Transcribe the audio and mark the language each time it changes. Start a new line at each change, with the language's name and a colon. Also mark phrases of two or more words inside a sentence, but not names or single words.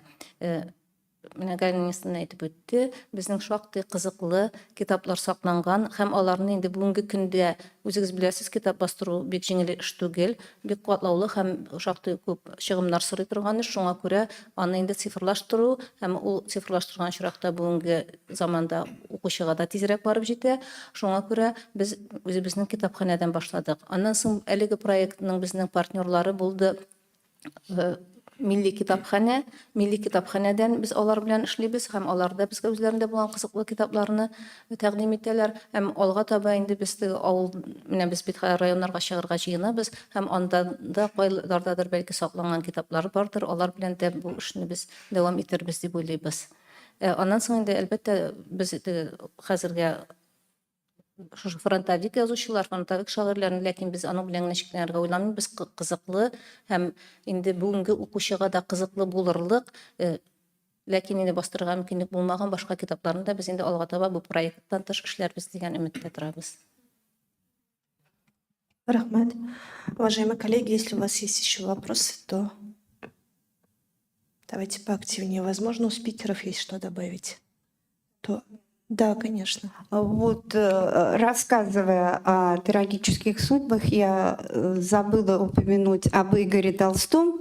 Tatar: Менә Галинстан әйтеп үтте, безнең шактый кызыклы китаплар сакланган һәм аларны инде бүгенге көндә үзегез беләсез, китап бастыру бик җиңел эш түгел, бик катлаулы һәм шактый күп чыгымнар сорый торган эш. Шуңа күрә аны инде цифрлаштыру һәм ул цифрлаштырган чиракта бүгенге заманда укучыга да тизрәк барып җитә. Шуңа күрә без үзебезнең китапханәдән башладык. Аннан соң әлеге проектның безнең партнерлары булды. Milli kitapxanədən biz алар белән эшлибез һәм алар да безгә үзләрендә булган кызыклы китапларны тәкъдим итәләр. Һәм алга таба инде без авыл, менә без бит районнарга чыгарга җыенабыз һәм анда да кайлардадыр бәлки сакланган китаплар бардыр. Алар белән дә бу эшне без дәвам итербез дип уйлыйбыз. Аннан соң инде әлбәттә без хәзергә шушы фронтовик язучылар, фронтовик шагыйрьләрне, ләкин без аның белән ничекләргә уйламыйбыз. Без кызыклы һәм инде бүгенге укучыга да кызыклы булырлык, ләкин инде бастырырга мөмкинлек булмаган башка китапларны да без инде алга таба бу проекттан тыш эшләрбез дигән өметтә торабыз. Рахмет.
Russian: Уважаемые коллеги, если у вас есть еще вопросы, то давайте поактивнее. Возможно, у спикеров есть что добавить. То... Да, конечно. Вот, рассказывая о трагических судьбах, я забыла упомянуть об Игоре Толстом.